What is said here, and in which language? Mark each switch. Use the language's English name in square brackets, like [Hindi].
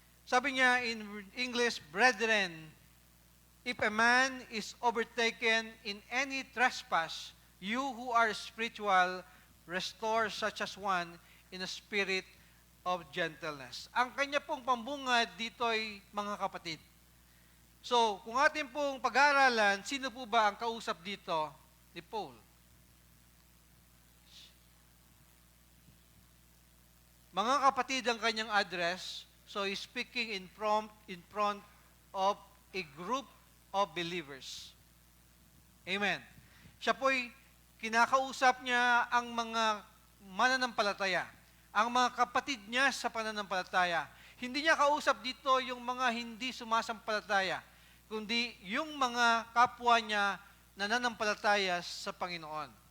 [Filipino] Sabi niya [English] in English, brethren, if a man is overtaken in any trespass, you who are spiritual, restore such as one in a spirit of gentleness. [Filipino] Ang kanya pong pambungad dito ay mga kapatid. So, kung atin pong pag-aaralan, sino po ba ang kausap dito ni Paul? Mga kapatid ang kanyang [English] address, so he's speaking in front of a group of believers. Amen. [Filipino] Siya po'y kinakausap niya ang mga mananampalataya, ang mga kapatid niya sa pananampalataya. Hindi niya kausap dito yung mga hindi sumasampalataya, kundi yung mga kapwa niya na nananampalataya sa Panginoon.